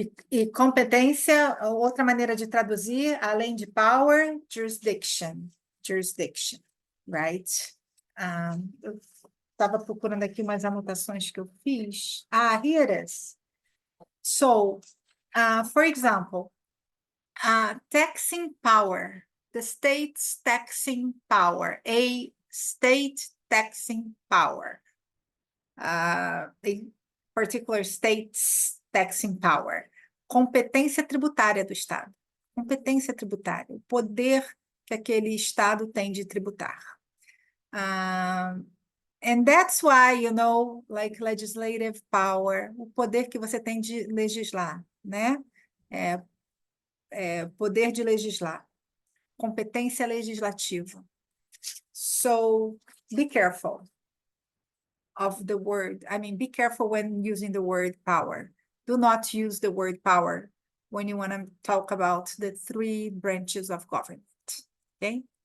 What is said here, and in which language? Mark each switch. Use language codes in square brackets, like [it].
[pt] E competência, outra maneira de traduzir, além de power, jurisdiction, right? Eu estava procurando aqui umas anotações que eu fiz. [en] Here it is. So, for example, taxing power. the state's taxing power, a state taxing power, a particular state's taxing power. [pt] Competência tributária do Estado. Competência tributária, o poder que aquele Estado tem de tributar. [en] And that's why, you know, like legislative power, [pt] o poder que você tem de legislar, né? Poder de legislar. Competência legislativa. [en] So, be careful of the word. I mean, be careful when using the word power. Do not use the word power when you want to talk about the three branches of government, okay?